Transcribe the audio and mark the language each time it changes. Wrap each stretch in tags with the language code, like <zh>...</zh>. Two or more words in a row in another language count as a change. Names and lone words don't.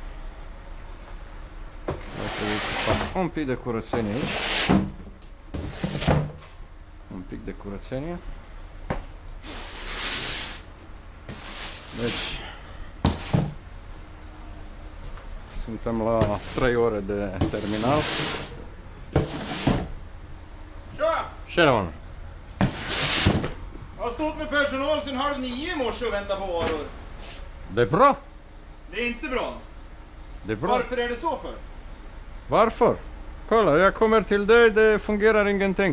<ro>Va trebui să fac un pic de curățenie aici. Un pic de curățenie. Deci suntem la 3 ore de terminal.</ro> <sv>Tjena man! Jag har stått med personal sedan 8:30 i morse och väntat på varor. Det är bra. Det är inte bra. Det är bra. Varför är det så för? Varför? Kolla, jag kommer till dig, det fungerar ingenting.</sv>